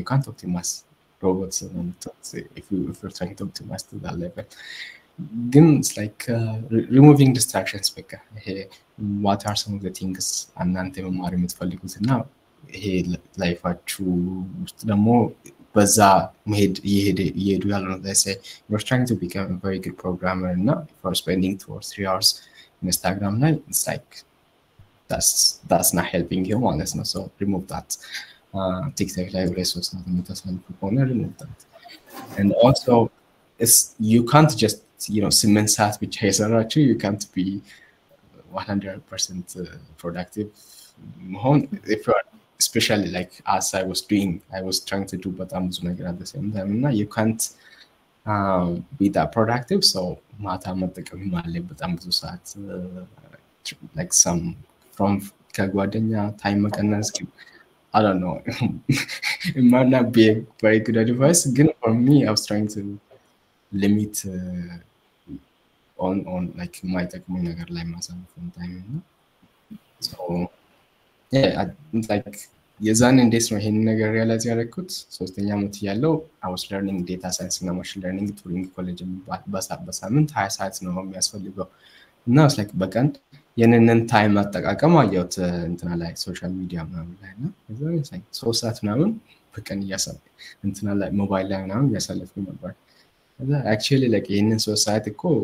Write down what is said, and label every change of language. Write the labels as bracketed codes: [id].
[en] You can't optimize robots if you're trying to optimize to that level. Then it's like removing distractions. [am] በቃ [en] what are some of the things [am] እናንተ መማር የምትፈልጉት እና ይሄ ላይፋችሁ ውስጥ ደግሞ በዛ መሄድ እየሄዱ ያሉ ነው. [en] They say you're trying to become a very good programmer እና for spending 2 or 3 hours in Instagram ላይ it's like that's not helping you [am] ማለት ነው. [en] So remove that. TikTok ላይ resource not [am] የምታሳልፉ ከሆነ [en] remove that. And also you can't just [am] ስምንት ሰዓት ብቻ የሰራችሁ [en] you can't be 100% productive መሆን if you are especially like as I was trying to do [am] በጣም ብዙ ነገር [en] at the same time እና you can't be that productive. [am] So ማታ መጠቀም ማለት በጣም ብዙ ሰዓት like some from ከጓደኛ time መቀነስ [en] I don't know. It might not be a very good advice. Again, for me, I was trying to limit on like my technical [am] ነገር ላይ ማሳለፍን [en] time. [am] So yeah, like የዛን እንዴት ነው ይሄን ነገር ሪያላይዝ ያደረኩት? ሶስተኛ ዓመት ያለው [en] I was learning data science እና machine learning during college [am] በሳምንት 20 ሰዓት ነው የሚያስፈልገው እና it's like በቀን የነነን ታይም አጠቃቀም አየሁት እንትና ላይ ሶሻል ሚዲያ ምናምን ላይ እና እዛው it's like 3 ሰዓት ምናምን በቀን እያሳለፈ እንትና ላይ ሞባይል ላይ ምናምን እያሳለፍኩ ነበር። እና [en] actually like [am] ይሄንን 3 ሰዓት እኮ